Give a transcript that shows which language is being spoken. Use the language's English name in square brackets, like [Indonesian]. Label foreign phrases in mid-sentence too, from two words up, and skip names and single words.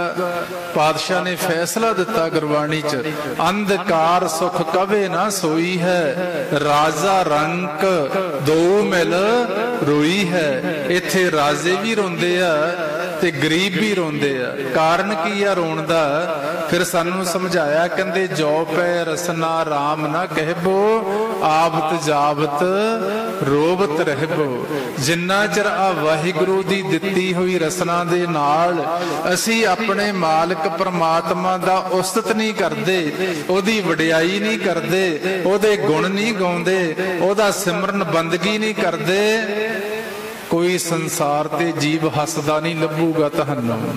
[Punjabi] ਪਾਤਸ਼ਾਹ ਨੇ ਫੈਸਲਾ ਦਿੱਤਾ ਗੁਰਬਾਣੀ 'ਚ, ਅੰਧਕਾਰ ਸੁਖ ਕਵੇ ਨਾ ਸੋਈ ਹੈ, ਰਾਜਾ ਰੰਕ ਦੋ ਮਿਲ ਰੋਈ ਹੈ। ਇੱਥੇ ਰਾਜੇ ਵੀ ਰੋਂਦੇ ਆ ਤੇ ਗਰੀਬ ਵੀ ਰੋਂਦੇ ਆ। ਕਾਰਨ ਕੀ ਆ ਰੋਣ ਦਾ? ਫਿਰ ਸਾਨੂੰ ਸਮਝਾਇਆ, ਕਹਿੰਦੇ ਜੋ ਪੈ ਰਸਨਾ ਰਾਮ ਨਾ ਕਹਬੋ, ਆਵਤ ਜਾਵਤ ਰੋਬਤ ਰਹਬੋ। ਜਿੰਨਾ ਚਿਰ ਆ ਵਾਹਿਗੁਰੂ ਦੀ ਦਿੱਤੀ ਹੋਈ ਰਸਨਾ ਦੇ ਨਾਲ ਅਸੀ ਆਪਣੇ ਮਾਲਕ ਪਰਮਾਤਮਾ ਦਾ ਉਸਤਤ ਨਹੀਂ ਕਰਦੇ, ਓਦੀ ਵਡਿਆਈ ਨਹੀਂ ਕਰਦੇ, ਓਦੇ ਗੁਣ ਨਹੀਂ ਗਾਉਂਦੇ, ਓਦਾ ਸਿਮਰਨ ਬੰਦਗੀ ਨਹੀਂ ਕਰਦੇ, ਕੋਈ ਸੰਸਾਰ ਤੇ ਜੀਵ ਹੱਸਦਾ ਨਹੀਂ ਲੱਭੂਗਾ ਤੁਹਾਨੂੰ।